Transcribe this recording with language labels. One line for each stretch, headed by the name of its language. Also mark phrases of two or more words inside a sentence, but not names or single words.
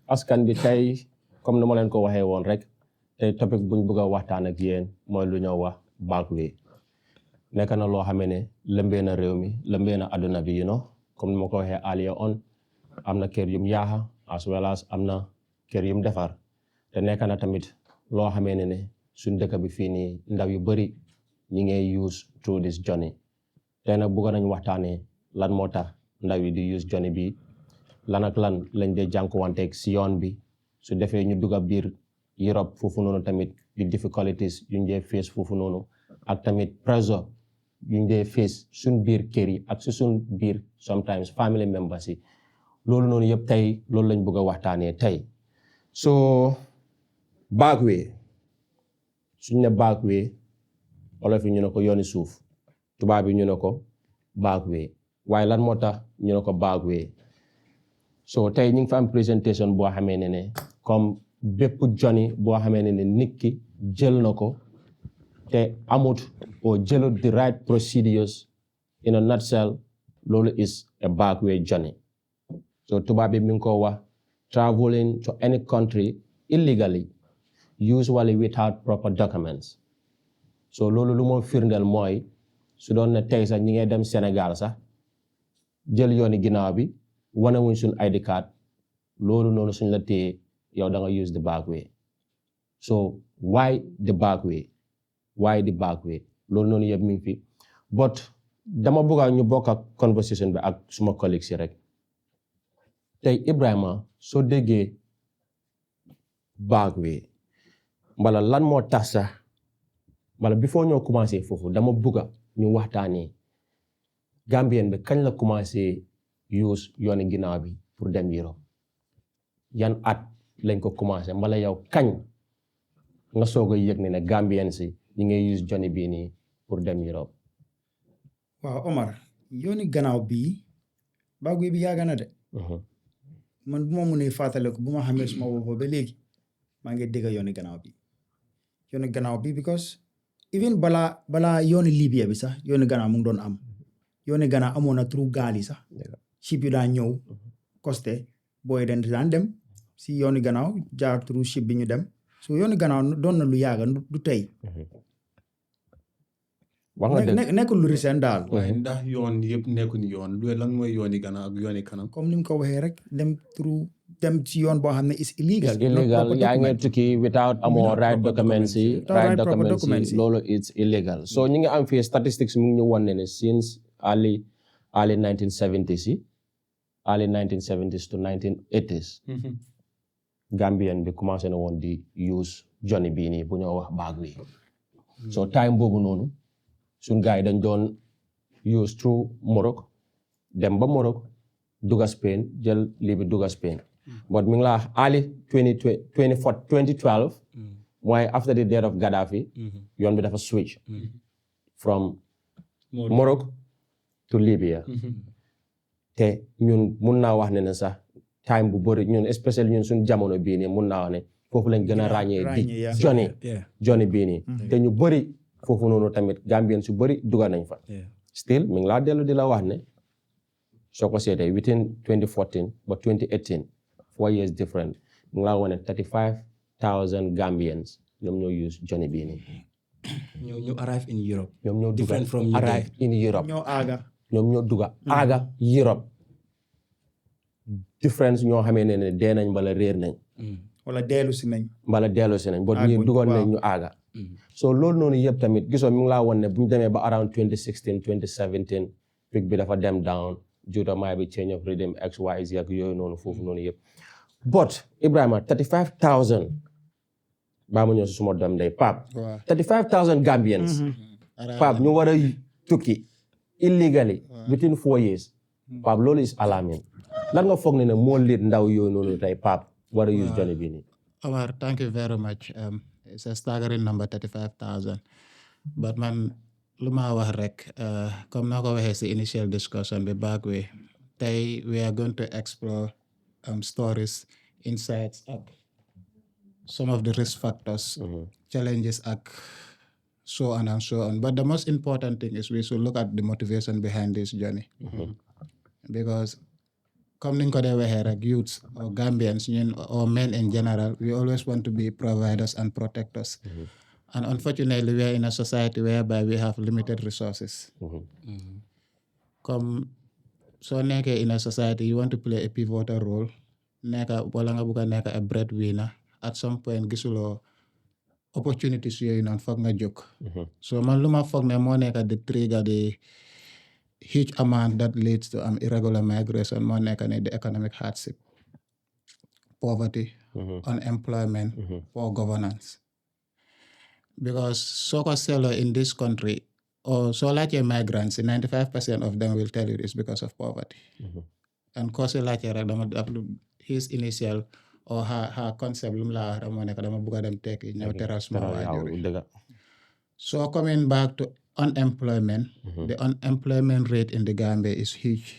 Wolof: askan bi tey comme ni ma leen ko waxee woon rek tey topic buñ bëgg a waxtaan ak yéen mooy lu ñoo wax backway nekk na loo xamee ne lëmbee na réew mi lëmbee na àdduna bi comme ni ma ko waxee
English: earlier on
Wolof: am na kër yum yaaxa
English: as well as
Wolof: am na kër yum defar te nekk na tamit loo xamee ne suñ dëkk bi fii nii ndaw yu bari ñi ngay
English: use through this journey
Wolof: tey nag bëgg nañ waxtaanee lan moo tax ndaw yi di
English: use journey
Wolof: bi lan ak lan lañ dee jànkuwanteeg si yoon bi su defee ñu dugg biir Europe foofu noonu tamit di difficulties yuñ dee face foofu noonu ak tamit pressure yuñ dee face suñ biir kër yi ak suñ biir
English: sometimes family members
Wolof: yi loolu noonu yëpp tey loolu lañ bëgg a waxtaanee tey so backway suñ ne backway olof yi ñu ne ko yooni suuf tubaab yi ñu ne ko backway waaye lan moo tax ñu ne ko backway so tey ñu ngi fa am présentation boo xamee ne comme bépp journey boo xamee ne nit ki jël na ko te amut o jëlut
English: the right procedures in a nutshell
Wolof: loolu
English: is a backway journey so
Wolof: tubaab bi mi ngi ko wax
English: traveling to any country illegally usually without proper documents so
Wolof: loolu lu moo firndeel mooy su doon ne tey sax ñi ngay dem Sénégal sax jël yooni ginnaaw bi wane wuñ suñ
English: ID card
Wolof: loolu noonu suñ la téye yow da nga
English: use the back way so why the back way
Wolof: loolu noonu yëpp mi ngi fi but dama bëgg ñu bokk ak conversation bi ak suma collègues yi rek tey Ibrahima soo déggee
English: back way
Wolof: mbala lan moo tax sax mbala before ñoo commencé foofu dama bëgg ñu waxtaanee Gambien bi kañ la commencé use yooni ginnaaw bi pour dem Europe yan at lañ ko commencé mbala yow kañ nga soog a yëg ne Gambien si ñi ngay
English: use journey
Wolof: bii nii pour dem Europe. waaw Omar yooni gannaaw bii backway bi yàgg na de. man bu ma mënee fàttaliku bu ma xamee suma bopp ba léegi maa ngi dégg yooni gannaaw bi
English: because even
Wolof: balaa yooni Libya bi sax yooni gannaaw mu ngi doon am yooni gannaaw amoon na through gaal yi sax. ship yu daan ñëw costé booy daan dem si yooni gannaaw jaar
English: through ship
Wolof: bi ñu dem so yooni gannaaw doon na lu yàgg du tey. wax nga dëgg nekkul lu recent daal. waaye ndax yoon yëpp nekkuñ yoon lan mooy yooni gannaaw ak yooni kanam. comme ni mu ko waxee rek dem ci yoon boo xam ne
English: is illegal.
Wolof: yaa ngi tukki without amoo
English: right documents
Wolof: yi.
English: right documents
Wolof: yi loolu
English: it's illegal. so
Wolof: ñu ngi am fii statistics mu ngi ñu wan ne
English: since early 1970s
Wolof: yi
English: early 1970s to 1980s.
Wolof: Gambien bi commencé na woon di
English: use journey
Wolof: bii nii bu ñoo wax backway. so time boobu noonu suñ gars yi dañ doon
English: use through
Wolof: Morocco dem ba Morocco dugga Spain jël lii bi dugga Spain. but mi ngi la
English: early 2012
Wolof: mooy
English: after the death of Gaddafi
Wolof: yoon bi dafa
English: switch from Morocco to Libya.
Wolof: te ñun mun naa wax ne sax time bu bëri ñun especially ñun suñ jamono bii nii mun naa wax ne foofu lañ gën a ràññee di journey bii nii te ñu bëri foofu noonu tamit Gambien su bëri duga nañ fa still mi ngi laa dellu di la wax ne soo ko seetee within 2014 ba 2018
English: 4 years different
Wolof: mi ngi laa wane 35,000 Gambians ñoom ñoo
English: use journey
Wolof: bii nii ñu
English: arrive in Europe
Wolof: ñoom ñoo duga
English: arrive in Europe
Wolof: ñoom ñoo duga aaga Europe difference ñoo xamee ne dee nañ mbala réer nañ wala dellu si nañ but ñi dugal nañ ñu aaga so loolu noonu yëpp tamit gisoo mi ngi laa woon ne bu ñu demee ba
English: around 2016 2017
Wolof: pic bi dafa dem down juutamaay bi
English: change of rhythm XYZ
Wolof: ak yooyu noonu foofu noonu yëpp but Ibrahima 35,000 baa ma ñëw si suma doom day Pape 35,000 Gambians Pape ñu war a tukki
English: illegally within 4 years
Wolof: Pape loolu
English: is alarming
Wolof: lan nga foog ne moo lead ndaw yooyu noonu tey Pape war a
English: use journey
Wolof: bi nii. Omar,
English: thank you very much. It's a staggering number 35,000 but
Wolof: man lu ma wax rek comme na ko waxee si
English: initial discussion
Wolof: bi
English: backway tey we are going to explore stories insights ak some of the risk factors challenges ak so on and so on but the most important thing is we should look at the motivation behind this journey because
Wolof: comme niñ ko dee waxee rek
English: youths or Gambians ñun or men in general we always want to be providers and protectors. And unfortunately we are in a society whereby we have limited resources.
Wolof: Comme soo nekkee
English: in a society you want to play a pivotal role
Wolof: wala nga bëgg a nekk
English: a breadwinner at some point gisuloo opportunities
Wolof: yooyu noonu foog nga jóg.
English: So
Wolof: man lu ma foog ne moo nekk di
English: trigger the huge amount that leads to irregular migration
Wolof: moo nekk ne
English: the economic hardship, poverty, unemployment, poor governance. Because
Wolof: soo ko seetloo
English: in this country or
Wolof: soo laajtee
English: migrants 95% of them will tell you it's because of poverty.
Wolof: And koo si laajtee rek dama
English: his initial or her concept
Wolof: lu mu laa wax rek moo nekk dama bëgg a dem tekki ñëw teral suma waajur yi.
English: So coming back to unemployment, the unemployment rate in the Gambia is huge.